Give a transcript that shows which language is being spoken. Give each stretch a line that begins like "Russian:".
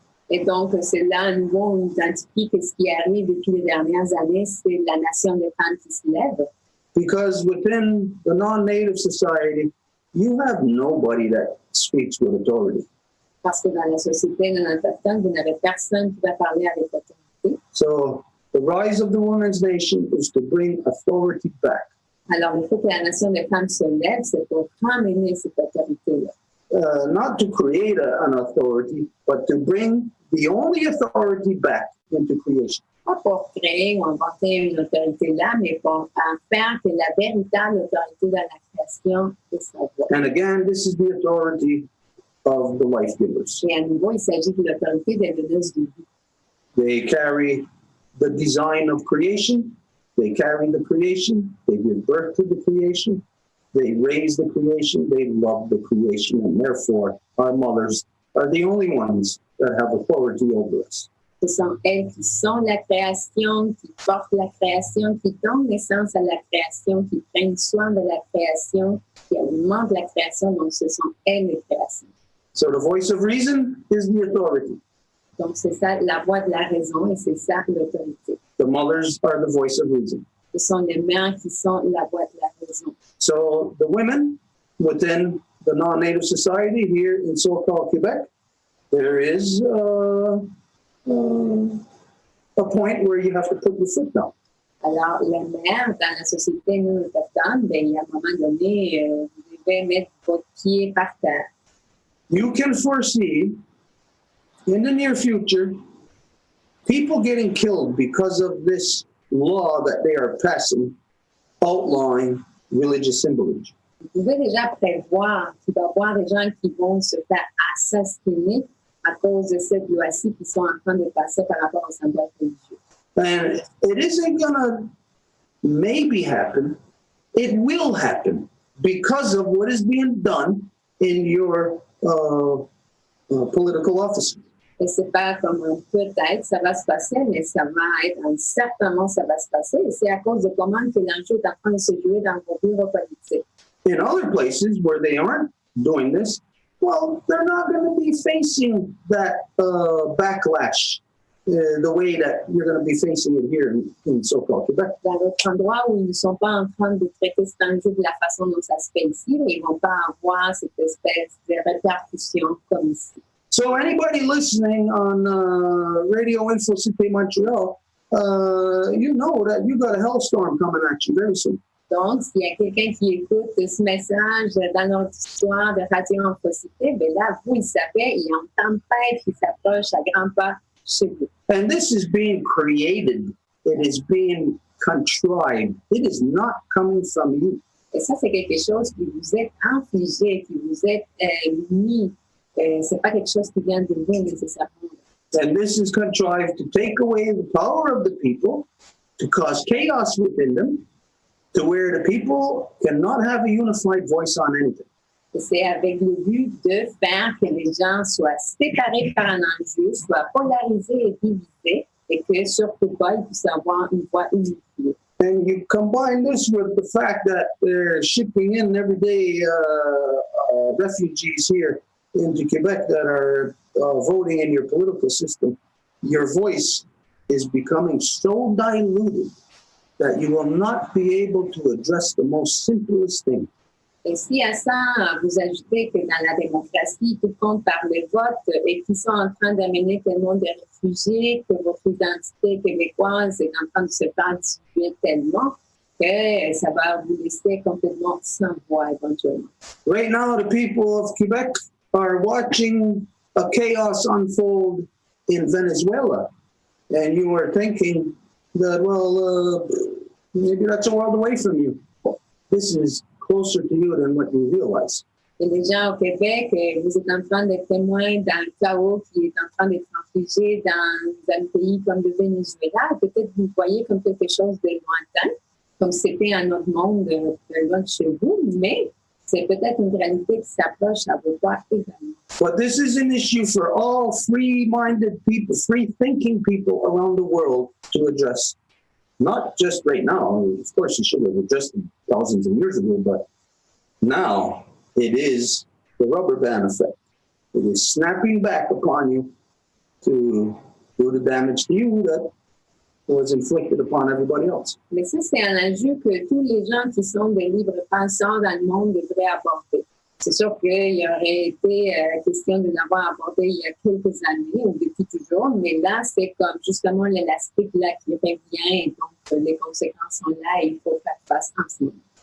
French: Et donc, c'est là, à nouveau, on identifie que ce qui arrive depuis les dernières années, c'est la nation des femmes qui se lève.
English: Because within the non-native society, you have nobody that speaks with authority.
French: Parce que dans la société non autochtone, vous n'avez personne qui va parler avec autorité.
English: So the rise of the women's nation is to bring authority back.
French: Alors, il faut que la nation des femmes se lève, c'est pour ramener cette autorité-là.
English: Not to create an authority, but to bring the only authority back into creation.
French: Pas pour créer ou inventer une autorité là, mais pour faire que la véritable autorité dans la création est sa voix.
English: And again, this is the authority of the life givers.
French: Et à nouveau, il s'agit de l'autorité des donneuses de vie.
English: They carry the design of creation. They carry the creation. They give birth to the creation. They raise the creation. They love the creation. And therefore, our mothers are the only ones that have authority over us.
French: Ce sont elles qui sont la création, qui portent la création, qui donnent naissance à la création, qui prennent soin de la création, qui alimentent la création. Donc, ce sont elles les créations.
English: So the voice of reason is the authority.
French: Donc, c'est ça la voix de la raison et c'est ça l'autorité.
English: The mothers are the voice of reason.
French: Ce sont les mères qui sont la voix de la raison.
English: So the women within the non-native society here in so-called Quebec, there is a point where you have to put your foot down.
French: Alors, les mères dans la société non autochtone, ben, il y a un moment donné, vous devez mettre votre pied par terre.
English: You can foresee in the near future people getting killed because of this law that they are passing outlawing religious symbolism.
French: Vous pouvez déjà prévoir qu'il va y avoir des gens qui vont se faire assassiner à cause de cette loi-ci qui sont en train de passer par rapport aux symboles religieux.
English: And it isn't going to maybe happen. It will happen because of what is being done in your political office.
French: Et c'est pas comme un peut-être, ça va se passer, mais ça va être, certainement ça va se passer. Et c'est à cause de comment que l'enjeu est en train de se jouer dans vos bureaux politiques.
English: In other places where they aren't doing this, well, they're not going to be facing that backlash the way that you're going to be facing it here in so-called Quebec.
French: Dans d'autres endroits où ils ne sont pas en train de traiter cet enjeu de la façon dont ça se fait ici, mais ils ne vont pas avoir cette espèce de répercussion comme ici.
English: So anybody listening on Radio Info Cité Montreal, you know that you got a hellstorm coming at you very soon.
French: Donc, s'il y a quelqu'un qui écoute ce message dans notre histoire de Radio Info Cité, bien là, vous le savez, il y a une tempête qui s'approche à grands pas chez vous.
English: And this is being created. It is being contrived. It is not coming from you.
French: Et ça, c'est quelque chose qui vous est infligé, qui vous est mis. C'est pas quelque chose qui vient de vous nécessairement.
English: And this is contrived to take away the power of the people, to cause chaos within them, to where the people cannot have a unified voice on anything.
French: Et c'est avec le but de faire que les gens soient séparés par un enjeu, soient polarisés et divisés, et que surtout pas, ils puissent avoir une voix unifiée.
English: And you combine this with the fact that they're shipping in every day refugees here into Quebec that are voting in your political system, your voice is becoming so diluted that you will not be able to address the most simplest thing.
French: Et si à ça, vous ajoutez que dans la démocratie, tout compte par le vote et qu'ils sont en train d'amener tellement de réfugiés, que votre identité québécoise est en train de se faire diluer tellement, que ça va vous laisser complètement sans voix éventuellement.
English: Right now, the people of Quebec are watching a chaos unfold in Venezuela. And you are thinking that, well, maybe that's a world away from you. This is closer to you than what you realize.
French: Et les gens au Québec, vous êtes en train d'être témoins d'un chaos qui est en train d'être infligé dans un pays comme le Venezuela. Peut-être vous voyez comme quelque chose de lointain, comme c'était un autre monde loin de chez vous, mais c'est peut-être une réalité qui s'approche à vos pas également.
English: But this is an issue for all free-minded people, free-thinking people around the world to address. Not just right now. Of course, you should have addressed it thousands of years ago, but now it is the rubber band effect. It is snapping back upon you to do the damage to you that was inflicted upon everybody else.
French: Mais ça, c'est un enjeu que tous les gens qui sont des libres penseurs dans le monde devraient aborder. C'est sûr qu'il y aurait été question de l'avoir abordé il y a quelques années ou depuis toujours, mais là, c'est comme justement l'élastique là qui revient et donc les conséquences sont là et il faut faire face en ce moment.